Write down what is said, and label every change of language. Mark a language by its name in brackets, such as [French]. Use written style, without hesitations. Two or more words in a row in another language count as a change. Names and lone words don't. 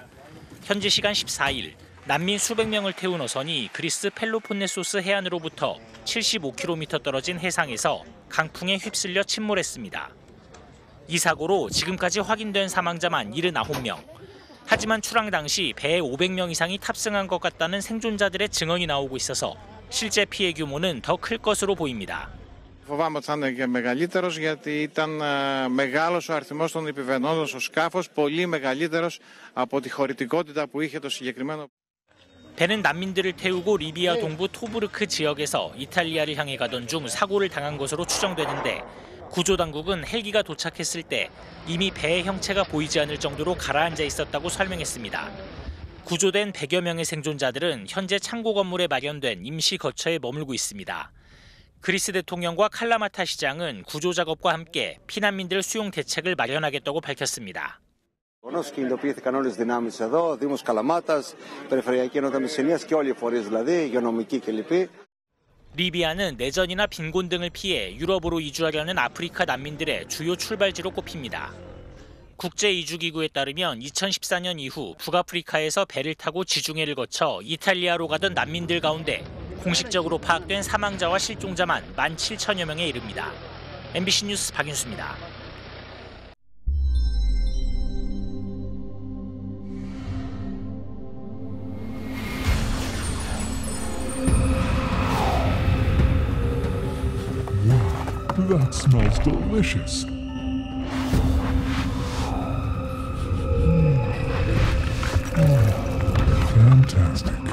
[Korean] 현지 시간 14일 난민 수백 명을 태운 어선이 그리스 펠로폰네소스 해안으로부터 75km 떨어진 해상에서 강풍에 휩쓸려 침몰했습니다. 이 사고로 지금까지 확인된 사망자만 79명. 하지만 출항 당시 배에 500명 이상이 탑승한 것 같다는 생존자들의 증언이 나오고 있어서 실제 피해 규모는 더 클 것으로 보입니다. [Greek] Φοβάμαι ότι θα είναι και μεγαλύτερος γιατί ήταν μεγάλος ο αριθμός των επιβενόντων στο σκάφος, πολύ μεγαλύτερος από τη χωρητικότητα που είχε το συγκεκριμένο. [Korean] 배는 난민들을 태우고 리비아 동부 토브르크 지역에서 이탈리아를 향해 가던 중 사고를 당한 것으로 추정되는데 구조당국은 헬기가 도착했을 때 이미 배의 형체가 보이지 않을 정도로 가라앉아 있었다고 설명했습니다. 구조된 100여 명의 생존자들은 현재 창고 건물에 마련된 임시 거처에 머물고 있습니다. 그리스 대통령과 칼라마타 시장은 구조 작업과 함께 피난민들 수용 대책을 마련하겠다고 밝혔습니다. [Greek] Κινητοποιήθηκαν όλες τις δυνάμεις εδώ, Δήμος Καλαμάτας, Περιφερειακή Ενότητα Μεσσηνίας και όλοι οι φορείς δηλαδή, υγειονομικοί κλπ. [Korean] 리비아는 내전이나 빈곤 등을 피해 유럽으로 이주하려는 아프리카 난민들의 주요 출발지로 꼽힙니다. 국제이주기구에 따르면 2014년 이후 북아프리카에서 배를 타고 지중해를 거쳐 이탈리아로 가던 난민들 가운데 공식적으로 파악된 사망자와 실종자만 17,000여 명에 이릅니다. MBC 뉴스 박윤수입니다. [English] That smells delicious. Fantastic.